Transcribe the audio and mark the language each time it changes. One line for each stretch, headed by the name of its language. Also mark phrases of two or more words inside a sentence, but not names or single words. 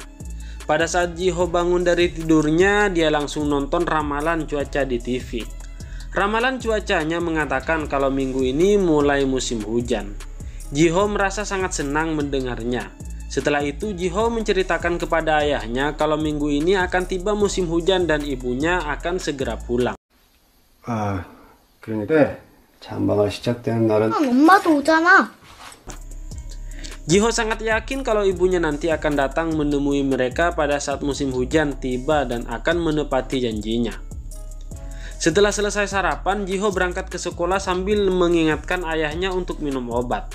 Indonesian: Pada saat Jiho bangun dari tidurnya, dia langsung nonton ramalan cuaca di TV. Ramalan cuacanya mengatakan kalau minggu ini mulai musim hujan. Jiho merasa sangat senang mendengarnya. Setelah itu Jiho menceritakan kepada ayahnya kalau minggu ini akan tiba musim hujan dan ibunya akan segera pulang.
Korean: 그런데 장마가 시작되는 날은 엄마도 오잖아.
Indonesian: Jiho sangat yakin kalau ibunya nanti akan datang menemui mereka pada saat musim hujan tiba dan akan menepati janjinya. Setelah selesai sarapan, Jiho berangkat ke sekolah sambil mengingatkan ayahnya untuk minum obat.